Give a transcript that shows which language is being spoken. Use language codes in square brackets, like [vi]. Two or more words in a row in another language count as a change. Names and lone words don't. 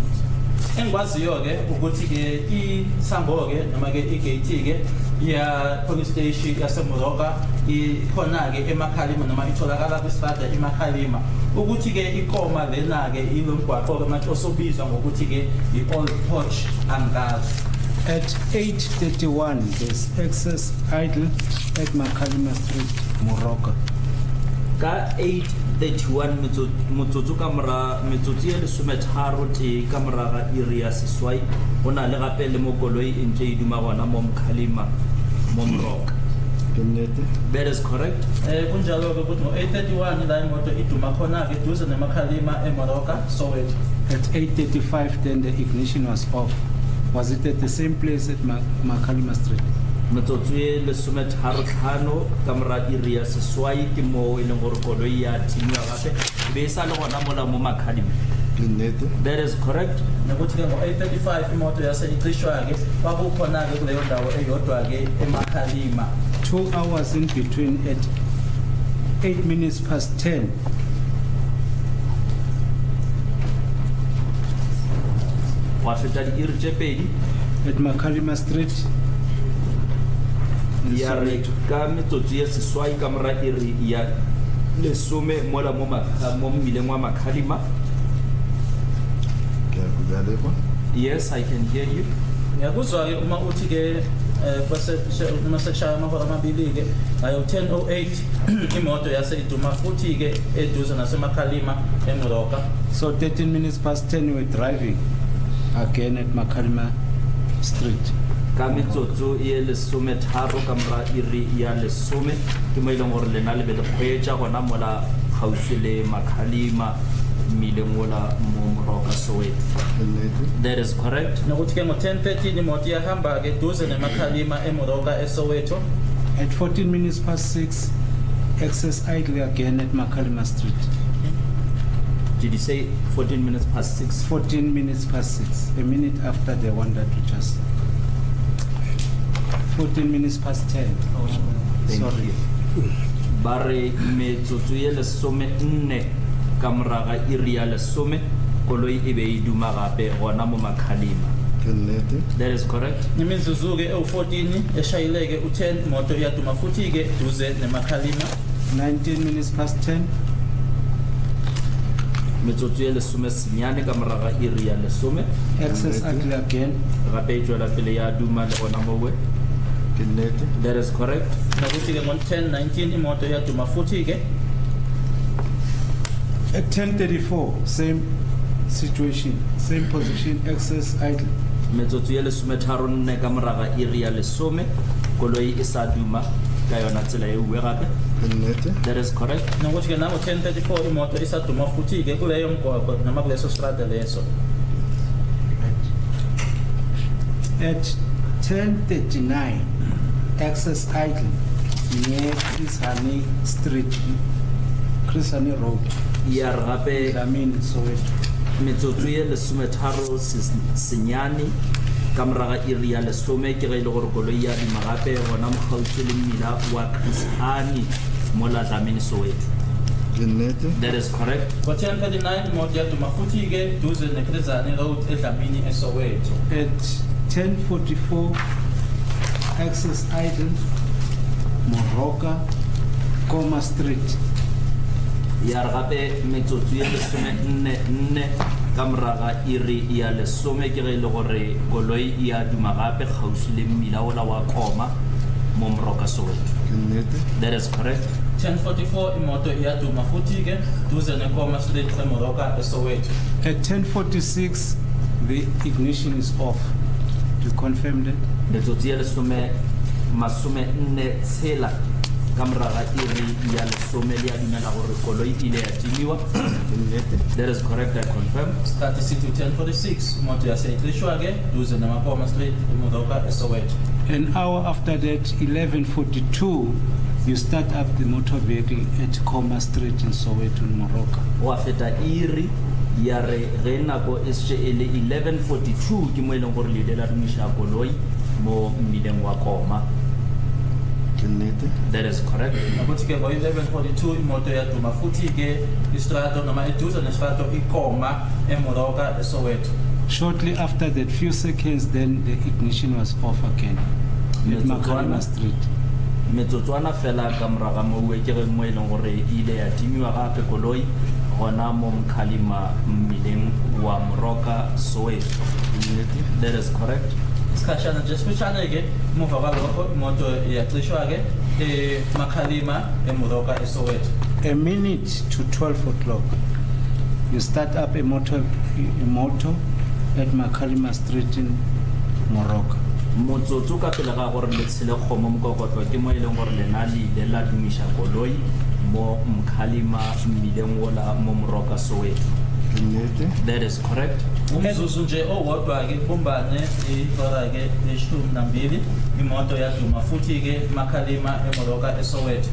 [zu] Engikwaziyo-ke ukuthi-ke isango-ke noma-ke igate-ke ya [en] police station [zu] yaseMoroka ikhona-ke eMakhalima noma itholakala kwistrata eMakhalima. Ukuthi-ke iKoma lena-ke ilo mgwaqo-ke manje osobizwa ngokuthi-ke i-Old Porch angazi. [en] At 8:31, there's excess idle at Makhalima Street, Moroka. [nso] Ka 8:31 motsotso ka mora metsotso e lesometharo te ka moraga iri ya seswai go na le gape le mo koloi e ntse e duma gona mo Makhalima mo Moroka. [en] That is correct. [zu] Kunjalo-ke ukuthi ngo-8:31 la imoto iduma khona-ke duze neMakhalima eMoroka, Soweto. [en] At 8:35, then the ignition was off. Was it at the same place at Makhalima Street? [nso] Metsotso e lesometharo tlhano ka mora iri ya seswai ke mo e leng gore koloi ya timwa gape be e sa le gona mola mo Makhalima. [en] That is correct. [zu] Nokuthi-ke ngo-8:35 imoto yase icishwa-ke kwakukhona-ke kuleyo ndawo eyodwa-ke eMakhalima. [en] 2 hours in between at 8 minutes past 10. [nso] Wa feta di iri tse pedi [en] at Makalima Street. in [nso] ya re Soweto. ka metsotso ye seswai ka mora iri ya lesome mola mo mmileng wa Makhalima. [en] Yes, I can hear you. [zu] Ngiyakuzwa-ke uma uthi-ke uma seshaya amahora amabili-ke ayo 10:08 imoto yase-Iduma futhi-ke eduze naseMakhalima eMoroka. [en] So 13 minutes past 10 we were driving again at Makalima Street. [nso] Ka metsotso ye lesome tharo ka mora iri ya lesome ke mo e leng gore lena le be le kgweetsa gona mola gaufi le Makhalima mmileng ola mo Moroka Soweto. [en] That is correct. [zu] Nokuthi-ke ngo-10:13 imoto yahamba-ke eduze neMakhalima eMoroka eSoweto. [en] At 14 minutes past 6, excess idle again at Makalima Street. Did you say 14 minutes past 6? 14 minutes past 6, a minute after the one that we just. 14 minutes past 10. Thank Sorry. you. [nso] Bare metsotso ye lesome nne ka moraga iri ya lesome koloi e be e duma gape gona mo Makhalima. [en] That is correct. [zu] Imizuzu-ke ewu-14 eshayileke u-10 imoto iyaduma futhi-ke duze neMakhalima. [en] 19 minutes past 10. [nso] Metsotso ye lesome senyane ka moraga iri ya lesome [en] Excess idle again. [nso] gape e tswela pele ya duma le gona mowe. [en] That is correct. [zu] Nokuthi-ke ngo-10:19 imoto iyaduma futhi-ke. [en] At 10:34, same situation, same position, excess idle. [nso] Metsotso ye lesome tharo nne ka moraga iri ya lesome koloi e sa duma ka yona tsela e uwe gape. [en] That is correct. [zu] Nokuthi-ke nango-10:34 imoto isaduma futhi-ke kuleyo mgwaqo noma kuleso strata leso. [en] At 10:39, excess idle near Chris Hani Street, Chris Hani Road. [nso] Ya re gape [en] I mean, [nso] Soweto. metsotso ye lesome tharo senyane ka moraga iri ya lesome ke ge e le gore koloi ya dima gape gona mo gaufi le mmila wa Chris Hani mo la Dlamini Soweto. [en] That is correct. [zu] Ngo-10:39 imoto iyaduma futhi-ke duze ne-Chris Hani Road eDlamini eSoweto. [en] At 10:44, excess idle, Moroka, Koma Street. [nso] Ya re gape metsotso ye lesome nne ka moraga iri ya lesome ke ge e le gore koloi ya duma gape gaufi le mmila ola wa Koma mo Moroka Soweto. [en] That is correct. [zu] 10:44 imoto iyaduma futhi-ke duze neKoma Street eMoroka eSoweto. [en] At 10:46, the ignition is off. To confirm that. [nso] Metsotso ye lesome masome nne tshela ka moraga iri ya lesome le ya dumela gore koloi ile ya timiwa. [en] That is correct, I confirm. Statistic to [zu] 10:46 imoto yaseyiqishwa-ke duze neMakoma Street eMoroka eSoweto. [en] An hour after that, 11:42, you start up the motor vehicle at Koma Street in Soweto, in Moroka. [nso] Wa feta iri ya re ge nako e setse e le 11:42 ke mo e leng gore le ile la dumiša koloi mo mmileng wa Koma. [en] That is correct. [zu] Nokuthi-ke ngo-11:42 imoto iyaduma futhi-ke istrato noma eduze nestrato iKoma eMoroka eSoweto. [en] Shortly after that, few seconds, then the ignition was off again at Makalima Street. [nso] Metsotswana fela ka moraga mowe ke ge mo e leng gore ile ya timiwa gape koloi gona mo Makhalima mmileng wa Moroka Soweto. [en] That is correct. [zu] Isikhatshana nje sifitshane-ke emuva kwalokho imoto iyaqishwa-ke eMakhalima eMoroka eSoweto. [en] A minute to 12 o'clock, you start up a motor at Makalima Street in Moroka. [nso] Motsotso ka pele ga gore le tshele kgomo mokokotlo ke mo e leng gore lena le ile la dumiša koloi mo Makhalima mmileng ola mo Moroka Soweto. [en] That is correct. [zu] Umzuzu nje owodwa-ke kubumbane ihora-ke le-12 imoto yaduma futhi-ke eMakhalima eMoroka eSoweto.